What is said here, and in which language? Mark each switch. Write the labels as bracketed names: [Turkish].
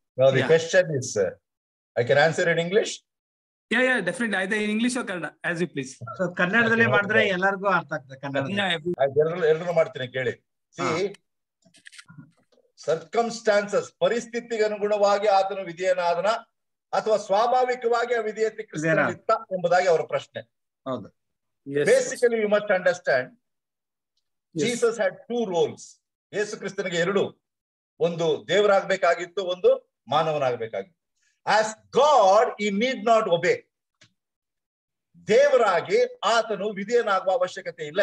[English] Now the question is, I can answer in English. Yeah, definitely. Either in English or Kannada, as you please. [Kannada] So ಕನ್ನಡದಲ್ಲಿ ಮಾಡಿದ್ರೆ ಎಲ್ಲರಿಗೂ ಅರ್ಥ ಆಗ್ತದೆ. ಕನ್ನಡದಲ್ಲಿ ಎರಡನ್ನೂ ಮಾಡ್ತೀನಿ ಕೇಳಿ. See, circumstances, ಪರಿಸ್ಥಿತಿಗೆ ಅನುಗುಣವಾಗಿ ಆತನು ವಿಧೇಯನಾದನ ಅಥವಾ ಸ್ವಾಭಾವಿಕವಾಗಿ ಆ ವಿಧೇಯತೆ ಕ್ರಿಸ್ತನಲ್ಲಿತ್ತ ಎಂಬುದಾಗಿ ಅವರ ಪ್ರಶ್ನೆ. ಹೌದು. [English] Basically, you must understand, Jesus had two roles. [Kannada] ಯೇಸು ಕ್ರಿಸ್ತನಿಗೆ ಎರಡು, ಒಂದು ದೇವರಾಗಬೇಕಾಗಿತ್ತು, ಒಂದು ಮಾನವನಾಗಬೇಕಾಗಿತ್ತು. [English] As God, he need not obey. [Kannada] ದೇವರಾಗಿ ಆತನು ವಿಧೇಯನಾಗುವ ಅವಶ್ಯಕತೆ ಇಲ್ಲ.